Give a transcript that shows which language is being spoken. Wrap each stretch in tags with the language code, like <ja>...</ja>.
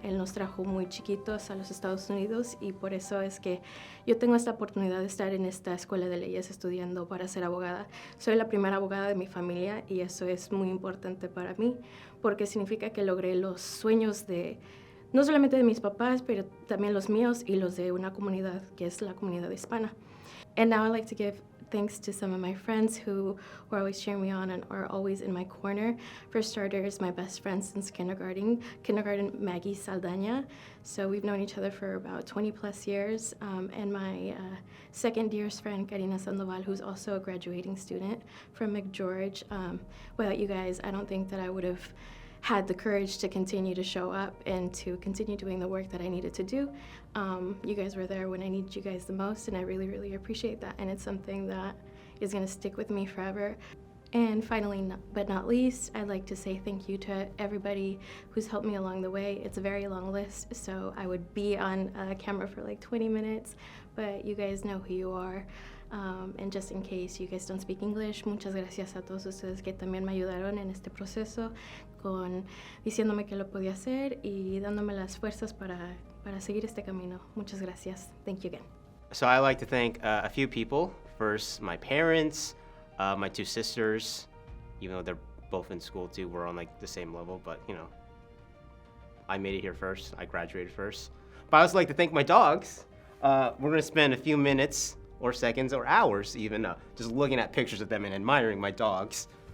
<es>Él nos trajo muy chiquitos a los Estados Unidos, y por eso es que yo tengo esta oportunidad de estar en esta escuela de leyes estudiando para ser abogada. Soy la primera abogada de mi familia, y eso es muy importante para mí porque significa que logré los sueños no solamente de mis papás, pero también los míos y los de una comunidad que es la comunidad hispana.</es> <en>And now I'd like to give thanks to some of my friends who were always cheering me on and are always in my corner. For starters, my best friend since kindergarten, Maggie Saldaña. So we've known each other for about 20 plus years. And my second dearest friend, Karina Sandoval, who's also a graduating student from McGeorge. Without you guys, I don't think that I would have had the courage to continue to show up and to continue doing the work that I needed to do. You guys were there when I needed you guys the most, and I really, really appreciate that, and it's something that is going to stick with me forever. And finally, but not least, I'd like to say thank you to everybody who's helped me along the way. It's a very long list, so I would be on camera for like 20 minutes, but you guys know who you are. And just in case you guys don't speak English,</en> <es>muchas gracias a todos ustedes que también me ayudaron en este proceso, diciéndome que lo podía hacer y dándome las fuerzas para seguir este camino. Muchas gracias.</es> <en>Thank you again. So I like to thank a few people. First, my parents, my two sisters, even though they're both in school too. We're on like the same level, but you know, I made it here first. I graduated first. But I also like to thank my dogs. We're gonna spend a few minutes or seconds or hours even just looking at pictures of them and admiring my dogs.</en>